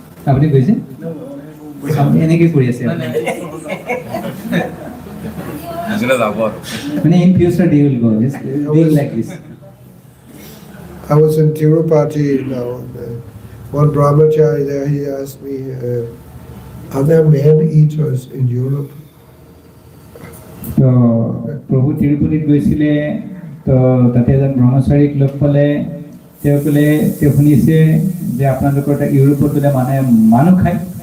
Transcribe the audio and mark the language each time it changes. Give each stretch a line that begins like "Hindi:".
Assamese: আপুনি গৈছে আপুনি এনেকৈ কৰি আছে মানে
English: In future they will go big like this I was in Tirupati now. One brahmachari there, he asked me, are there man-eaters in Europe?
Assamese: তো প্ৰভু তিৰুপতিত গৈছিলে তো তাতে এজন ব্ৰহ্মচাৰীক লগ পালে তেওঁ ক'লে তেওঁ শুনিছে যে আপোনালোকৰ ইউৰোপত বোলে মানুহ খায়